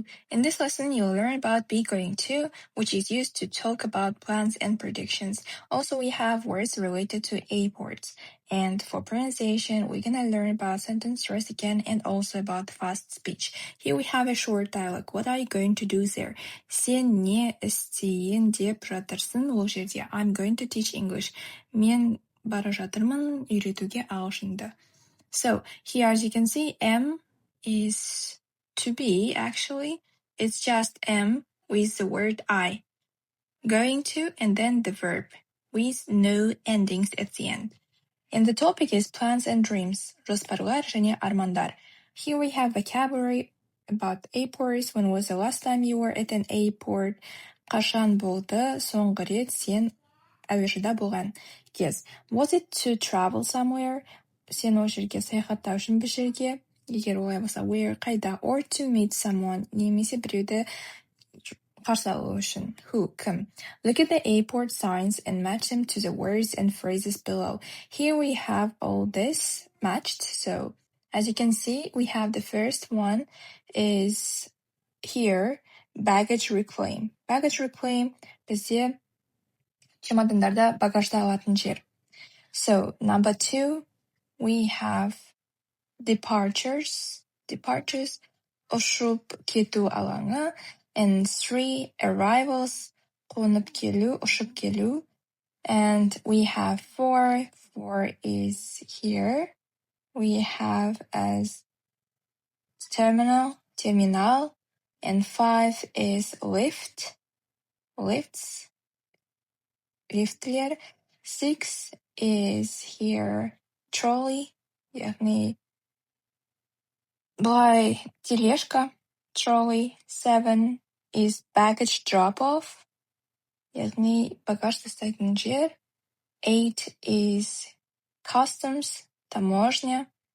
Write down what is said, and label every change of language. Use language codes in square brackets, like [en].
[en] In this lesson, you'll learn about be going to, which is used to talk about plans and predictions. Also, we have words related to airports. And for pronunciation, we're gonna learn about sentence stress again and also about fast speech. Here we have a short dialogue. What are you going to do there? [kk] Сен не істейін деп жатырсың ол жерде. [en] I'm going to teach English. [kk] Мен бара жатырмын үйретуге ағылшынды. [en] So here, as you can see, M is to be, actually. It's just M with the word I. Going to and then the verb with no endings at the end. And the topic is plans and dreams. [kk] Жоспарлар және армандар. [en] Here we have vocabulary about airports. When was the last time you were at an airport? [kk] Қашан болды соңғы рет сен әуежайда болған кез? [en] Was it to travel somewhere? [kk] Сен ол жерге саяхаттау үшін бір жерге, егер олай болса, where, қайда, [en] or to meet someone, [kk] немесе біреуді қарсы алу үшін, who, кім. [en] Look at the airport signs and match them to the words and phrases below. Here we have all this matched. So as you can see, we have the first one is here, baggage reclaim. [kk] Baggage reclaim бізде чемодандарда багажды алатын жер. [en] So number 2, we have departures, [kk] ұшып кету алаңы, [en] and 3, arrivals, [kk] қонып келу, ұшып келу, [en] and we have 4 is here, we have as terminal, and 5 is lifts, лифтлер, 6 is here, trolley, [kk] яғни былай тележка, [en] trolley. 7 is baggage drop-off, [kk] яғни багаж тастайтын жер. [en] 8 is customs, таможня.